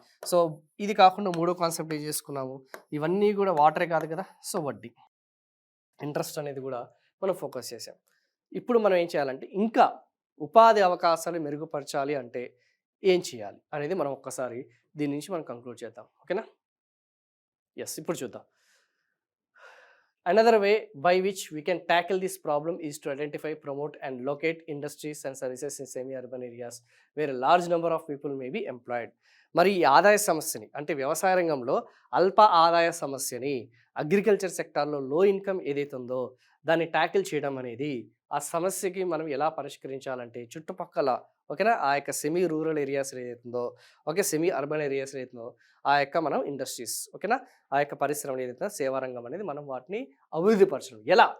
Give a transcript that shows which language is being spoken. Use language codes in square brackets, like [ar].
[te] So ఇది కాకుండా మూడో కాన్సెప్ట్ ఏం చేసుకున్నాము, ఇవన్నీ కూడా వాటరే కాదు కదా, సో వడ్డీ, ఇంట్రెస్ట్ అనేది కూడా మనం ఫోకస్ చేసాం. ఇప్పుడు మనం ఏం చేయాలంటే ఇంకా ఉపాధి అవకాశాలు మెరుగుపరచాలి అంటే ఏం చేయాలి అనేది మనం ఒక్కసారి దీని నుంచి మనం కంక్లూడ్ చేద్దాం. ఓకేనా? ఎస్, ఇప్పుడు చూద్దాం. [en] Another way by which we can tackle this problem is to identify, promote and locate industries and services in semi-urban areas where a large number of people may be employed. [te] మరి ఈ ఆదాయ సమస్యని, అంటే వ్యవసాయ రంగంలో అల్ప ఆదాయ సమస్యని, అగ్రికల్చర్ సెక్టార్లో లో ఇన్కమ్ ఏదైతే ఉందో దాన్ని ట్యాకిల్ చేయడం అనేది, ఆ సమస్యకి మనం ఎలా పరిష్కరించాలంటే చుట్టుపక్కల, ఓకేనా, ఆ యొక్క సెమీ రూరల్ ఏరియాస్ ఏదైతుందో, ఓకే, సెమీ అర్బన్ ఏరియాస్ ఏదైతుందో ఆ యొక్క మనం ఇండస్ట్రీస్, ఓకేనా, ఆ యొక్క పరిశ్రమలు ఏదైతే సేవారంగం అనేది మనం వాటిని అభివృద్ధి పరచడం. ఎలా?